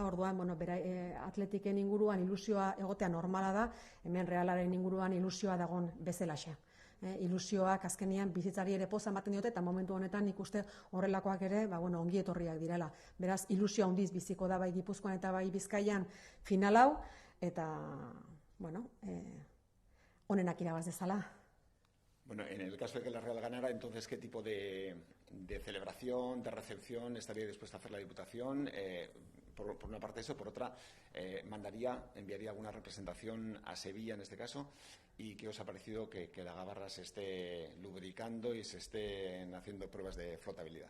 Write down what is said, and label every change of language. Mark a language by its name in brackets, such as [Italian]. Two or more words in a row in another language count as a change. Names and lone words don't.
[Basque] Orduan, atletiken inguruan ilusioa egotea normala da, hemen realaren inguruan ilusioa dagon bezalaxe. Ilusioak azkenean bizitzari ere poza ematen diote, eta momentu honetan nik uste horrelakoak ere ongi etorriak direla. Beraz, ilusio handiz biziko da bai Gipuzkoan eta bai Bizkaian final hau, eta onenak irabaz dezala. [Spanish] En el caso de que la Real ganara, entonces, ¿qué tipo de celebración, de recepción estaría dispuesta a hacer la Diputación? Por una parte eso, por otra, enviaría alguna representación a Sevilla en este caso. ¿Y qué os ha parecido que la gabarra se esté lubricando y se estén haciendo pruebas de flotabilidad?